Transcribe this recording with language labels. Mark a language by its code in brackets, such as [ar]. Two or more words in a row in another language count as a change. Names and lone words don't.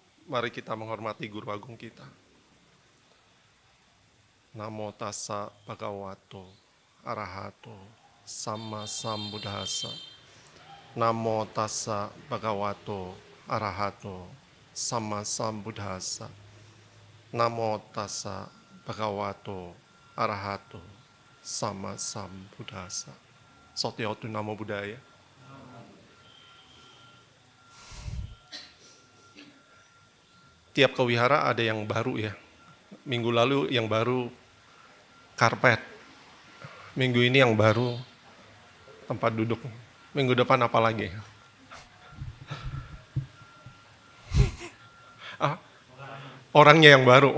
[id] Mari kita menghormati guru agung kita. [pi] Namo tassa bhagavato arahato sama sambuddhassa. Namo tassa bhagavato arahato sama sambuddhassa. Namo tassa bhagavato arahato sama sambuddhassa. Sotyotu Namo Buddhaya. [id] Tiap ke wihara ada yang baru ya. Minggu lalu yang baru karpet. Minggu ini yang baru tempat duduk. Minggu depan apa lagi? Orangnya yang baru.